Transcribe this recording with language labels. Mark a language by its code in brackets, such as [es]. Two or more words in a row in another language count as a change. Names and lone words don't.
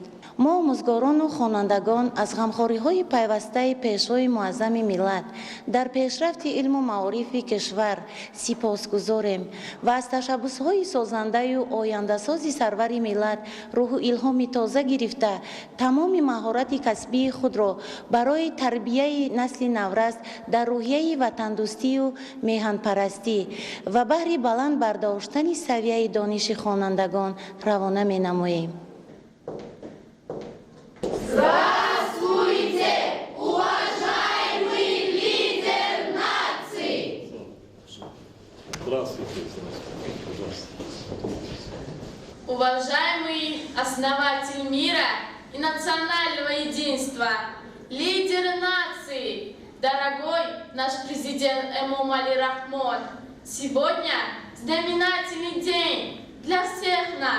[tg] ما آموزگاران و خوانندگان از غمخوری‌های پیوسته پیشوای معظم ملت در پیشرفت علم و معارف کشور سپاسگزاریم و از تشبث‌های سازنده و آینده‌ساز سرور ملت روح و الهام تازه گرفته تمام مهارت کسبی خود را برای تربیت نسل نورست در روحیه وطندوستی و میهن‌پرستی و بهر بلند برداشتن سویه دانش خوانندگان روانه می‌نماییم. [ru] Здравствуйте, уважаемый лидер нации! Здравствуйте. Уважаемый основатель мира и национального единства, лидер нации, дорогой наш президент Эмомали Рахмон, сегодня знаменательный день для всех нас.